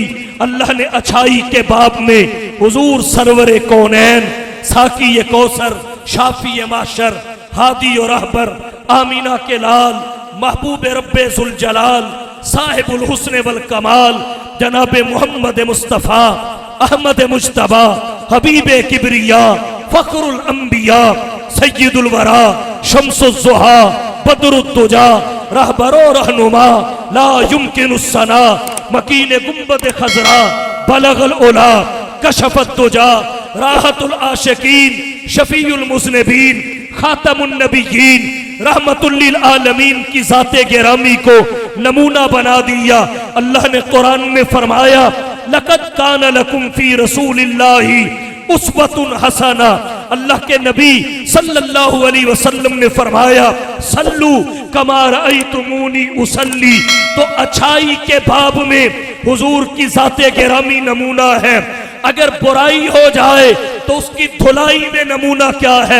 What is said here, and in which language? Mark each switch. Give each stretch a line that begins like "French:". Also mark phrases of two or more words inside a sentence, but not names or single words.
Urdu: اللہ نے اچھائی کے باب میں حضور سرور کونین، ساقی کوثر، شافع محشر، ہادی اور رہبر، آمنہ کے لال، محبوب رب ذو الجلال، صاحب الحسن والکمال، جناب محمد مصطفیٰ احمد مجتبیٰ، حبیب کبریا، فخر الانبیاء، سید الوریٰ، شمس الضحیٰ، بدر الدجیٰ، رہبر و رہنما,
Arabic: لا يمكن الثناء,
Urdu: مکین گنبد خضریٰ, بلغ العلیٰ، کشف الدجیٰ، راحت العاشقین، شفیع المذنبین، خاتم النبیین، رحمۃ للعالمین کی ذات گرامی کو نمونہ بنا دیا. اللہ نے قرآن میں فرمایا
Arabic: لقد كان لكم في رسول الله أسوة حسنة.
Urdu: اللہ کے نبی
Arabic: صلى الله عليه وسلم
Urdu: نے فرمایا
Arabic: صلوا كما رأيتموني أصلي.
Urdu: تو اچھائی کے باب میں حضور کی ذات گرامی نمونہ ہے. اگر برائی ہو جائے تو اس کی دھلائی میں نمونہ کیا ہے?